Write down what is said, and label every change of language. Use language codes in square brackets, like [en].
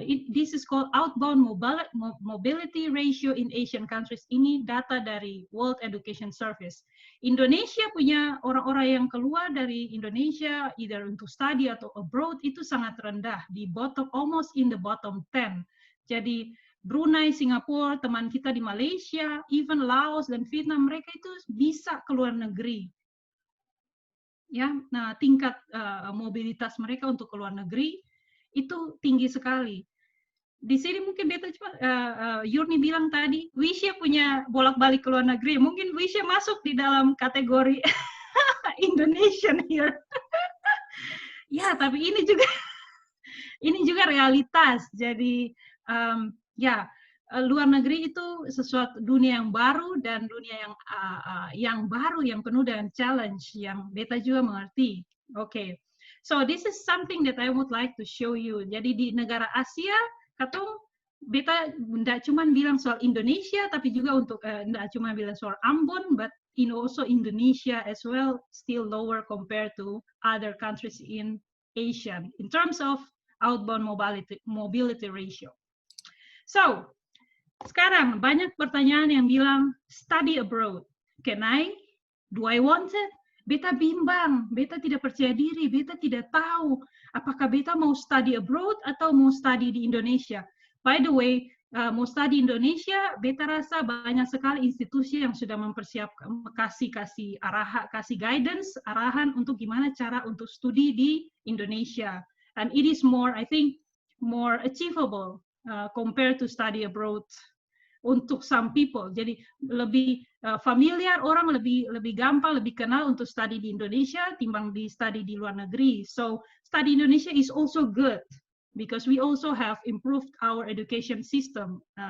[en] This is called outbound mobility ratio in Asian countries. [id] Ini data dari World Education Service. Indonesia punya orang-orang yang keluar dari Indonesia, [en] either [id] untuk study atau abroad, itu sangat rendah, di bottom, [en] almost in the bottom 10. [id] Jadi Brunei, Singapura, teman kita di Malaysia, even Laos dan Vietnam, mereka itu bisa keluar negeri. Ya, nah tingkat mobilitas mereka untuk keluar negeri itu tinggi sekali. Di sini mungkin beta cuma Yurni bilang tadi, Wisya punya bolak-balik ke luar negeri. Mungkin Wisya masuk di dalam kategori [en] Indonesian here. [id] Ya, tapi ini juga realitas. Jadi luar negeri itu sesuatu dunia yang baru dan dunia yang baru yang penuh dengan challenge yang beta juga mengerti. Oke. [en] So this is something that I would like to show you. [id] Jadi di negara Asia, katong beta tidak cuma bilang soal Indonesia, tapi juga untuk tidak cuma bilang soal Ambon, [en] but also Indonesia as well, still lower compared to other countries in Asia in terms of outbound mobility ratio. So, [id] sekarang banyak pertanyaan yang bilang [en] study abroad. Can I? Do I want it? [id] Beta bimbang, beta tidak percaya diri, beta tidak tahu apakah beta mau [en] study abroad [id] atau mau study di Indonesia. [en] By the way, [id] mau study Indonesia, beta rasa banyak sekali institusi yang sudah mempersiapkan, kasih guidance, arahan untuk gimana cara untuk studi di Indonesia. [en] And it is more, I think, more achievable compared to study abroad [id] untuk [en] some people. [id] Jadi lebih familiar, orang lebih gampang, lebih kenal untuk study di Indonesia timbang di study di luar negeri. [en] So study Indonesia is also good because we also have improved our education system.